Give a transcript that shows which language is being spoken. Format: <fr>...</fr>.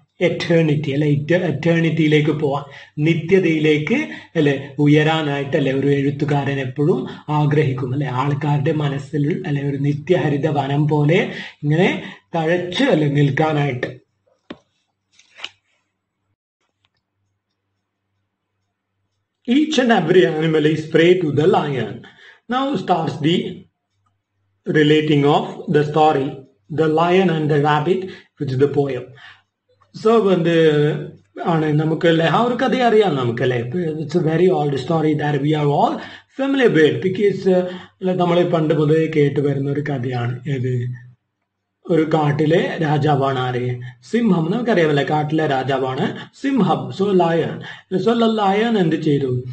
<ml>Eternity എറ്റേണിറ്റിയിലേക്ക് പോവാൻ, നിത്യതയിലേക്ക് ഉയരാനായിട്ട് ഒരു എഴുത്തുകാരൻ എപ്പോഴും ആഗ്രഹിക്കും ആൾക്കാരുടെ മനസ്സിൽ ഒരു നിത്യഹരിത വനം പോലെ ഇങ്ങനെ തഴച്ച് നിൽക്കാനായിട്ട്.</ml> <en>Each and every animal is prey to the lion. Now starts the relating of the story, The Lion and the Rabbit, which is the poem.</en> <ml>So ആണ് നമുക്കല്ലേ ആ ഒരു കഥ അറിയാം നമുക്കല്ലേ.</ml> <en>it's a very old story that we are all familiar with, because</en> <ml>നമ്മൾ പണ്ട് മുതലേ കേട്ട് വരുന്ന ഒരു കഥയാണ്. ഏത്? ഒരു കാട്ടിലെ രാജാവാണ് ആര്? സിംഹം. നമുക്കറിയാമല്ലേ, കാട്ടിലെ രാജാവാണ് സിംഹം. സോ ലയൺ എന്ത് ചെയ്തു?</ml>